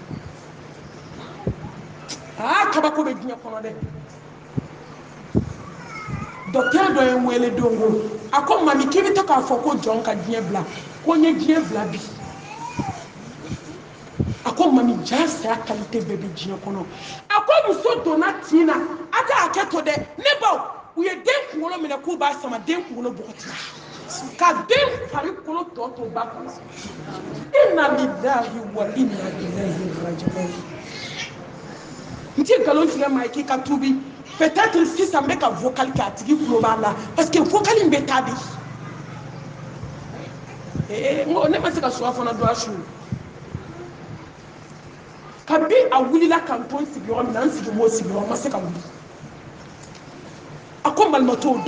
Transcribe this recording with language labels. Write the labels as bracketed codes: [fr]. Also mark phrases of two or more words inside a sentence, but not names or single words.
[bm] kabako bɛ diɲɛ kɔnɔ dɛ dɔkitɛri dɔ ye n wele don ko a ko mami k'i bɛ to k'a fɔ ko jɔn ka diɲɛ bila ko n ye diɲɛ bila bi a ko mami ja saya kalite bɛɛ bɛ diɲɛ kɔnɔ a ko muso donna tin na a ka hakɛ to dɛ ne baw u ye den kunkolo minɛ k'u b'a sama den kunkolo bɔgɔtira ka den farikolo tɔ to ba kɔnɔ [ar] إنا لله وإنا إليه راجعون [bm] n tɛ nkalon tigɛ maa ye k'i ka tuubi peut-être sisan n bɛ ka vocal kɛ a tigi tulo b'a la [fr] parce que [bm] vocal in bɛ taa de ne ma se ka suwa fana don a su kabi a wulila kan to n sigiyɔrɔ min na n sigi m'o sigiyɔrɔ ma se ka wuli a ko malimatɔ